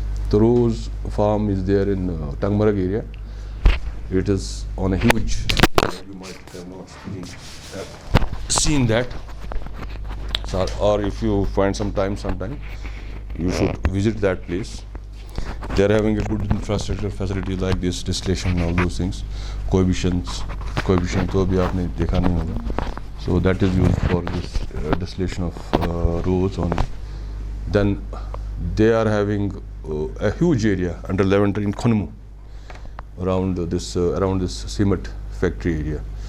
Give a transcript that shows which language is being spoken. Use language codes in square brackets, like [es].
[en] The rose farm is there in Tangmarag area. It is on a huge, you might have not seen that. So, or if you find some time, you should visit that place. They are having a good infrastructure facility like this, distillation and all those things. [hi] Coefficient तो अभी आपने देखा नहीं होगा. [en] So that is used for this distillation of rose only. Then they are having a huge area under lavender in Khonmu around this cement factory area.